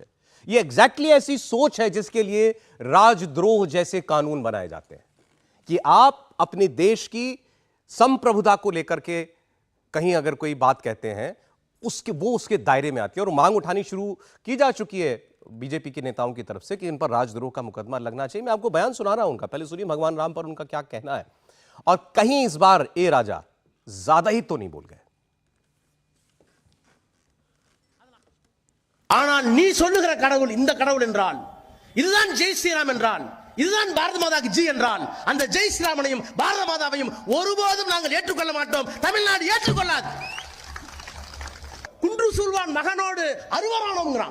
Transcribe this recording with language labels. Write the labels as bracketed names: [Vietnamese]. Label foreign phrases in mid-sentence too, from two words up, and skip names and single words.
[Hindi] ये एग्जैक्टली ऐसी सोच है जिसके लिए राजद्रोह जैसे कानून बनाए जाते हैं कि आप अपने देश की संप्रभुता को लेकर के कहीं अगर कोई बात कहते हैं, वो उसके दायरे में आती है। और मांग उठानी शुरू की जा चुकी है बीजेपी के नेताओं की तरफ से कि इन पर राजद्रोह का मुकदमा लगना चाहिए। मैं आपको बयान सुना रहा हूं उनका, पहले सुनिए भगवान राम पर उनका क्या कहना है। और कहीं इस बार ए राजा ज्यादा ही तो नहीं बोल गए। [Tamil] ஆனால் நீ சொல்லுகிற கடவுள் இந்த கடவுள் என்றால், இதுதான் ஜெய் ஸ்ரீராம் என்றால், இதுதான் பாரத மாதாக்கு ஜி என்றால், அந்த ஜெய் ஸ்ரீராமனையும் பாரத மாதாவையும் ஒருபோதும் நாங்கள் ஏற்றுக்கொள்ள மாட்டோம். தமிழ்நாடு ஏற்றுக்கொள்ளாது. குன்று சூழ்வான் மகனோடு அருவரானோங்கிறான்.